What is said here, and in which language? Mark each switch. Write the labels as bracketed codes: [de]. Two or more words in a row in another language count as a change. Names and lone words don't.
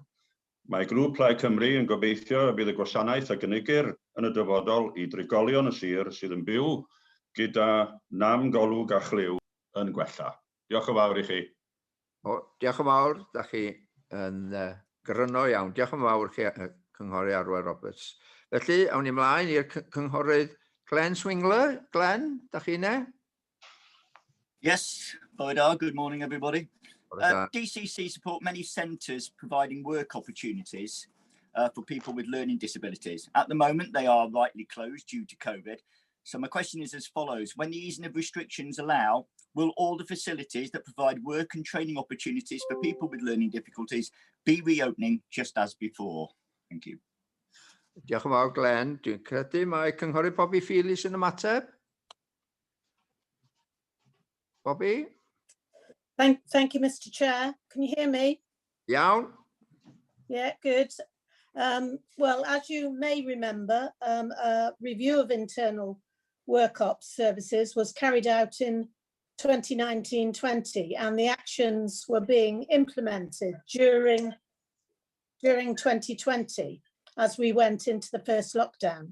[cy] Mae grŵp Plaid Cymru yn gobeithio y bydd y gwasanaeth a gynigir yn y dyfodol i drigolion y sir sydd yn byw gyda namgolwg a chliw yn gwella. Diolch yn fawr i chi. Diolch yn fawr, da chi yn gryno iawn. Diolch yn fawr chi, Cynghorydd Arwel Roberts. Felly, awn ni ymlaen i'r cynghorydd Glenn Swingler. Glenn, da chi yna? [en] Yes, good morning everybody. DCC support many centres providing work opportunities for people with learning disabilities. At the moment, they are rightly closed due to COVID. So my question is as follows. When the easing of restrictions allow, will all the facilities that provide work and training opportunities for people with learning difficulties be reopening just as before? Thank you. [cy] Diolch yn fawr, Glenn. Dwi'n credu mae Cynghorydd Bobby Phillips yn ymateb. Bobby? [en] Thank you, Mr. Chair. Can you hear me? [cy] Iawn. [en] Yeah, good. Well, as you may remember, a review of internal work ops services was carried out in 2019-20, and the actions were being implemented during 2020 as we went into the first lockdown.